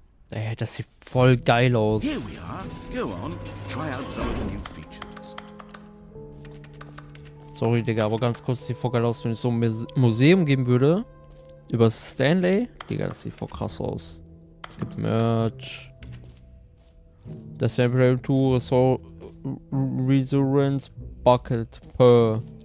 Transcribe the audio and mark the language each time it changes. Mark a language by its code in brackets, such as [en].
[de] Ey, das sieht voll geil aus. [en] Here we are. Go on, try out some of the new features. [de] Sorry, Digga, aber ganz kurz, sieht voll geil aus, wenn ich so ein Museum geben würde. Über Stanley. Digga, das sieht voll krass aus. Es gibt Merch. Das Stanley Parable 2 Resurrence Bucket per.